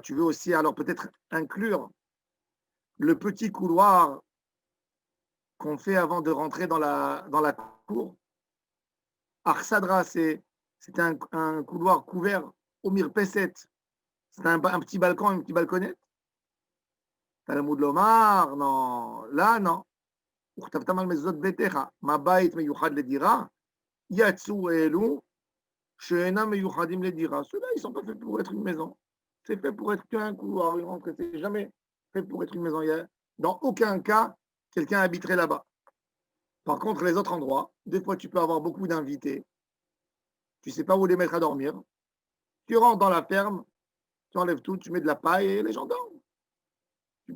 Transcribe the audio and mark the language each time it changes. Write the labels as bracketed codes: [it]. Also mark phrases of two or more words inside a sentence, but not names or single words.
[fr] Tu veux aussi alors peut-être inclure le petit couloir qu'on fait avant de rentrer dans la cour. Arsadra, c'est un couloir couvert au mirpeset. C'est un petit balcon, une petite balconnette. [he] תלמוד לומר, [fr] non. Là, non. [he] וכתבתם על מזוזות ביתך, מה בית מיוחד לדירה, יצאו אלו שאינם מיוחדים לדירה. [fr] Ceux-là, ils ne sont pas faits pour être une maison. C'est fait pour être qu'un couloir, une rentrée. C'est jamais fait pour être une maison. Dans aucun cas, quelqu'un habiterait là-bas. Par contre, les autres endroits, des fois, tu peux avoir beaucoup d'invités. Tu ne sais pas où les mettre à dormir. Tu rentres dans la ferme, tu enlèves tout, tu mets de la paille et les gens dorment.